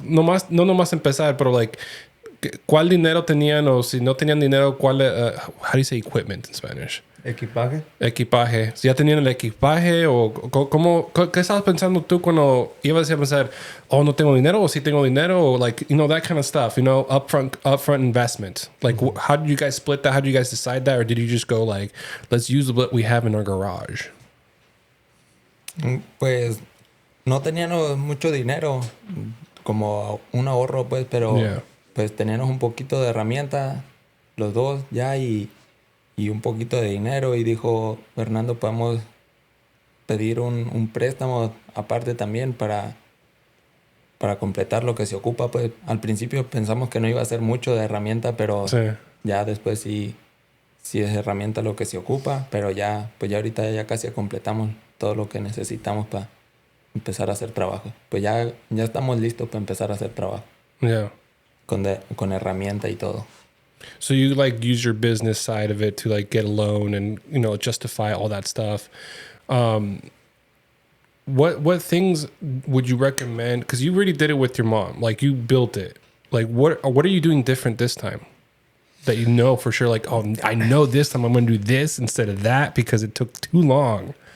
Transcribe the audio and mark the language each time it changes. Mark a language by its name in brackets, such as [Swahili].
[Spanish] No nomás empezar, pero like, ¿cuál dinero tenían? O si no tenían dinero, ¿cuál? [English] How do you say equipment in Spanish? [Spanish] Equipaje. ¿Ya tenían el equipaje? ¿O qué estabas pensando tú cuando ibas a pensar, oh, no tengo dinero, o sí tengo dinero? [English] O like, you know, that kind of stuff, you know, upfront investment. Like, how did you guys split that? How did you guys decide that? Or did you just go like, let's use what we have in our garage? [Spanish] Pues no teníamos mucho dinero, como un ahorro, pues, pero pues teníamos un poquito de herramienta, los dos ya, y un poquito de dinero. Y dijo Fernando, podemos pedir un préstamo aparte también para completar lo que se ocupa. Pues al principio pensamos que no iba a ser mucho de herramienta, pero ya después sí es herramienta lo que se ocupa, pero ya ahorita ya casi completamos todo lo que necesitamos para empezar a hacer trabajo. Pues ya estamos listos para empezar a hacer trabajo. [English] Yeah. [Spanish] Con herramienta y todo. [English] So you like use your business side of it to like get a loan and, you know, justify all that stuff. What things would you recommend? Because you already did it with your mom. Like, you built it. Like, what are you doing different this time? That you know for sure, like, oh, I know this time I'm going to do this instead of that because it took too long.